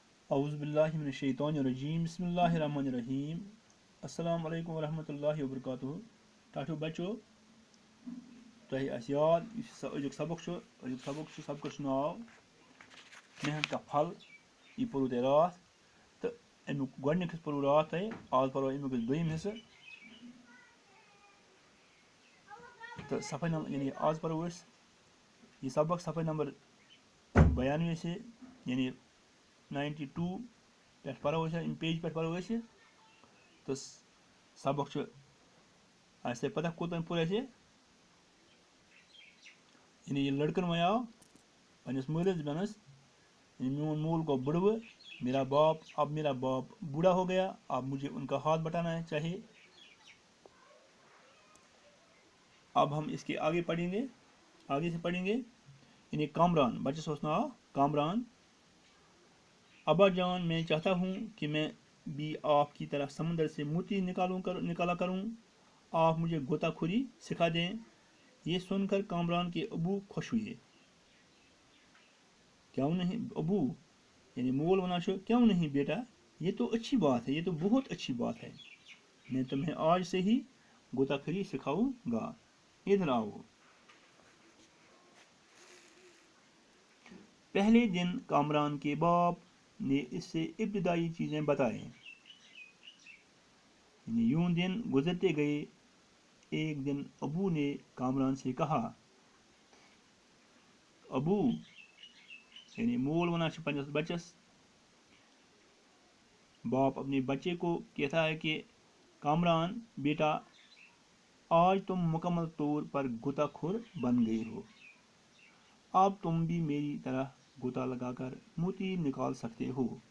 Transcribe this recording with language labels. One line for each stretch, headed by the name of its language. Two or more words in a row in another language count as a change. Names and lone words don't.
Arabic: اعوذ باللہ من الشیطان الرجیم بسم اللہ الرحمن الرحیم السلام علیکم ورحمۃ اللہ وبرکاتہ
Kashmiri: ٹھو بچو تۄہہِ آسہِ یاد یُس أزیُک سبق چھُ سبقس چھُ ناو محنت کا پھل یہِ پوٚروٕ تۄہہِ راتھ تہٕ امیُک گۄڈنیُک حصہٕ پوٚروٕ راتھ تۄہہِ آز پَرو امیُک أسۍ دوٚیِم حصہٕ تہٕ صفحہ نمبر یعنی آز پَرو أسۍ یہِ سبق صفحہ نمبر 92 سے یعنی 92 پٮ۪ٹھ پَرو أسۍ اَمہِ پیج پٮ۪ٹھ پَرو أسۍ تہٕ سبق چھُ آسہِ تۄہہِ پتہ کوٚت پوٚر اَسہِ یعنی یہ لڑکن وۄنۍ آو پنٛنِس مٲلِس دَپنَس یعنی میون مول گوٚو بُڑوٕ
Urdu: میرا باپ بوڑھا ہو گیا اب مجھے ان کا ہاتھ بٹانا ہے چاہیے. اب ہم اس کے آگے سے پڑھیں گے یعنی
Kashmiri: کامران بچس اوس ناو کامران.
Urdu: ابا جان میں چاہتا ہوں کہ میں بھی آپ کی طرح سمندر سے موتی نکالا کروں. آپ مجھے غوطہ خوری سکھا دیں. یہ سن کر کامران کے ابو خوش ہوئے. کیوں نہیں ابو یعنی
Kashmiri: مول ونا چھُ
Urdu: کیوں نہیں بیٹا یہ تو اچھی بات ہے, یہ تو بہت اچھی بات ہے. میں تمہیں آج سے ہی غوطہ خوری سکھاؤں گا. ادھر آؤ. پہلے دن کامران کے باپ نے اس سے ابتدائی چیزیں بتائیں. یعنی یوں دن گزرتے گئے. ایک دن ابو نے کامران سے کہا, ابو یعنی
Kashmiri: مول ونا چھُ پنٛنِس بچس,
Urdu: باپ اپنے بچے کو کہتا ہے کہ کامران بیٹا آج تم مکمل طور پر غوطہ خور بن گئے ہو. اب تم بھی میری طرح غوطہ لگا کر موتی نکال سکتے ہو.